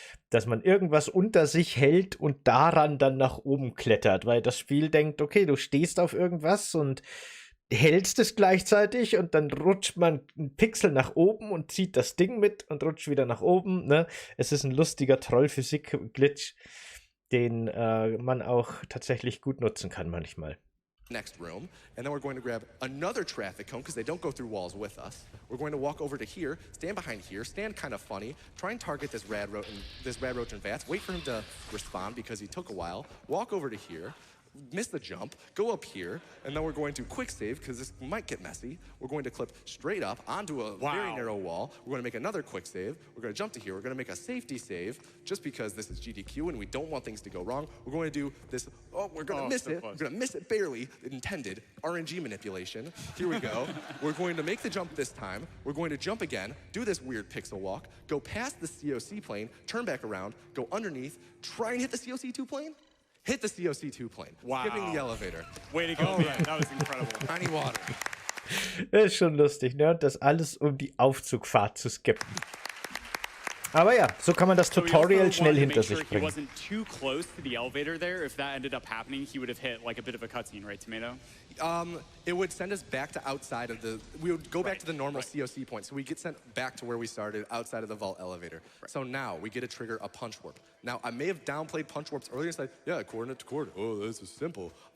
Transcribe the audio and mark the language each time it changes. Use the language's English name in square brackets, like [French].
[German] Dass man irgendwas unter sich hält und daran dann nach oben klettert, weil das Spiel denkt, okay, du stehst auf irgendwas und hältst es gleichzeitig und dann rutscht man einen Pixel nach oben und zieht das Ding mit und rutscht wieder nach oben. Ne? Es ist ein lustiger Trollphysik-Glitch, den man auch tatsächlich gut nutzen kann manchmal. [English] Next room, and then we're going to grab another traffic cone because they don't go through walls with us. We're going to walk over to here, stand behind here, stand kind of funny, try and target this rad roach and Vats, wait for him to respond because he took a while, walk over to here, miss the jump, go up here, and then we're going to quick save because this might get messy. We're going to clip straight up onto a very narrow wall. We're going to make another quick save. We're going to jump to here. We're going to make a safety save just because this is GDQ and we don't want things to go wrong. We're going to do this. Oh, we're going to miss it. We're going to miss it barely. Intended RNG manipulation. Here we go. We're going to make the jump this time. We're going to jump again, do this weird pixel walk, go past the COC plane, turn back around, go underneath, try and hit the COC2 plane. Hit the COC2 plane. Wow. Skipping the elevator. Way to go, man. That was incredible. Tiny water. [German] Das ist schon lustig, ne? Das alles, um die Aufzugfahrt zu skippen. Aber ja, so kann man das Tutorial schnell hinter sich bringen. [English] He wasn't too close to the elevator there. If that ended up happening, he would have hit like a bit of a cutscene, right, Tomato? It would send us back to outside of the. We would go back to the normal COC point, so we get sent back to where we started, outside of the vault elevator. So now we get to trigger a punch warp. Now I may have downplayed punch warps earlier and said, yeah, coordinate to coordinate. Oh, this is simple.